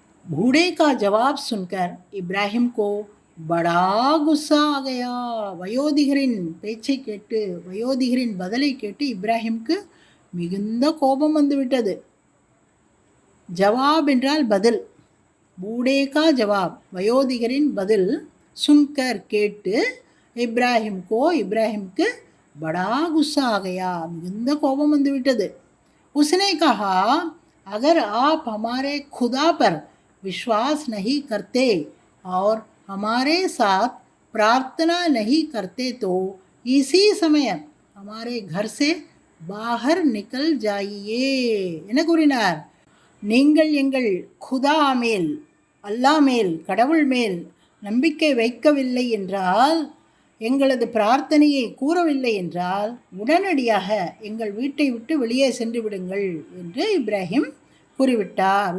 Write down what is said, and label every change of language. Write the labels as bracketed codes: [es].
[hi] बूढ़े का जवाब सुनकर इब्राहिम को बड़ा गुस्सा आ गया, [ta] வயோதிகரின் பேச்சை கேட்டு, வயோதிகரின் பதிலை கேட்டு இப்ராஹிம்க்கு மிகுந்த கோபம் வந்துவிட்டது. ஜவாப் என்றால் பதில், [hi] பூடே கா ஜவாப் [ta] வயோதிகரின் பதில், சுன்கர் கேட்டு, இப்ராஹிம்க்கு [hi] படா குஸ்ஸா ஆகையா, [ta] மிகுந்த கோபம் வந்துவிட்டது. [hi] உஸ்னே கஹா अगर आप हमारे खुदा पर विश्वास नहीं करते और हमारे साथ प्रार्थना नहीं करते तो इसी समय हमारे घर से बाहर निकल जाइए [ta] என கூறினார். நீங்கள் எங்கள் குதா மேல், அல்லாஹ் மேல், கடவுள் மேல் நம்பிக்கை வைக்கவில்லை என்றால், எங்களது பிரார்த்தனையை கூறவில்லை என்றால், உடனடியாக எங்கள் வீட்டை விட்டு வெளியே சென்று விடுங்கள் என்று இப்ராஹிம் கூறிவிட்டார்.